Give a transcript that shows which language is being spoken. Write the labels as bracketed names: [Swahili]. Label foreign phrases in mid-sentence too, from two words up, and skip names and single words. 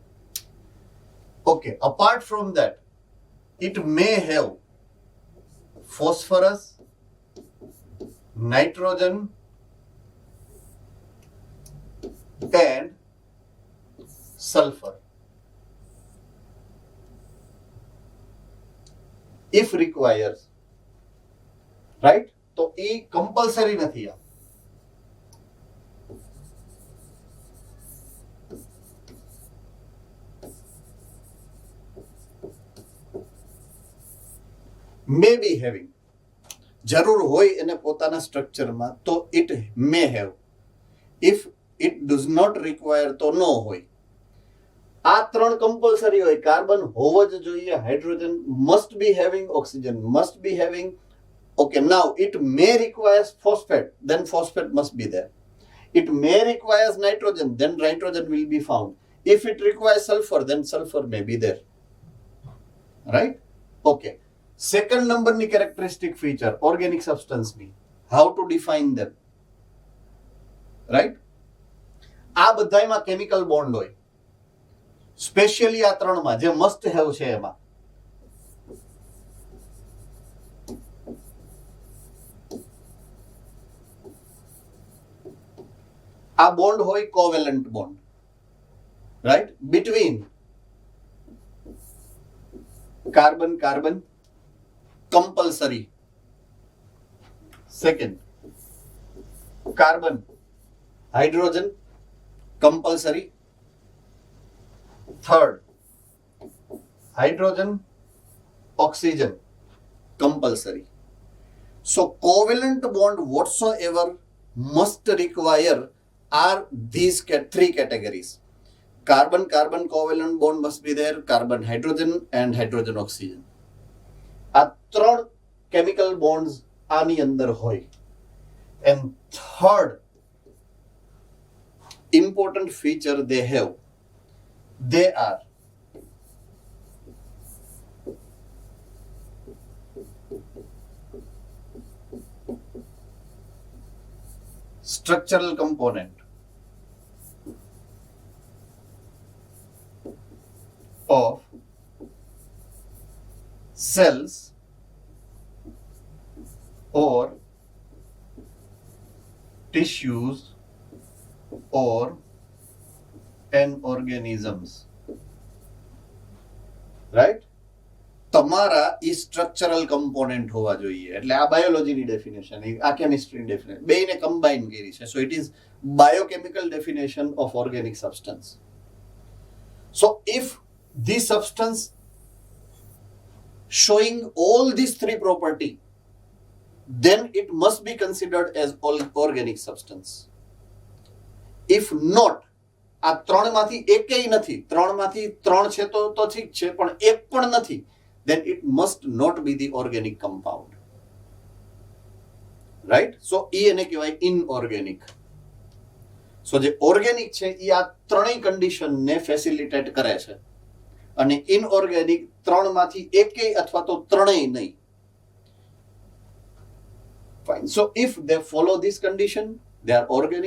[English] Okay, apart from that, it may have phosphorus, nitrogen and sulfur. If requires, right? [Gujarati] તો એ compulsory નથી. આ [English] may be having, [Gujarati] જરૂર હોય એને પોતાના સ્ટ્રક્ચરમાં તો [English] it may have. if it does not require તો no હોય. [Gujarati] આ ત્રણ કમ્પલસરી હોય. કાર્બન હોવો જ જોઈએ, હાઇડ્રોજન [English] must be having, oxygen must be having. Okay, now it may requires phosphate, then phosphate must be there. It may requires nitrogen, then nitrogen will be found. If it requires sulfur, then sulfur may be there. Right? Okay. Second number ની characteristic feature organic substance ની, how to define them, right? [Gujarati] આ બધાયમાં [English] chemical bond [Gujarati] હોય, સ્પેશિયલી આ ત્રણમાં જે [English] must have [Gujarati] છે એમાં. આ બોન્ડ હોય [English] covalent bond, right? Between carbon carbon compulsory. Second, carbon hydrogen compulsory. Third, hydrogen oxygen compulsory. So covalent bond whatsoever must require are these three categories. Carbon carbon covalent bond must be there, carbon hydrogen and hydrogen oxygen. [Gujarati] આ ત્રણ [English] chemical bonds [Gujarati] આની અંદર હોય. [English] And third important feature they have, they are structural component of cells or tissues or and organisms, right? [Gujarati] તમારા ઈ [English] structural component [Gujarati] હોવા જોઈએ. એટલે આ બાયોલોજીની ડેફિનેશન, આ કેમિસ્ટ્રીની ડેફિનેશન, બેયને કમ્બાઈન કરી છે. [English] so it is biochemical definition of organic substance. so if this substance showing all these three property, then it must be considered as organic substance. If not, [Gujarati] આ ત્રણમાંથી એકેય નથી, ત્રણમાંથી ત્રણ છે તો ઠીક છે, પણ એક પણ નથી, [English] then it must not be the organic compound. રાઈટ. [Gujarati] સો એ એને કહેવાય ઇનઓર્ગેનિક. સો જે ઓર્ગેનિક છે એ આ ત્રણેય કન્ડિશનને ફેસિલિટેટ કરે છે, અને ઇનઓર્ગેનિક ત્રણમાંથી એકેય અથવા તો ત્રણેય નહીં. [English] Fine. So if they follow this condition, they are organic.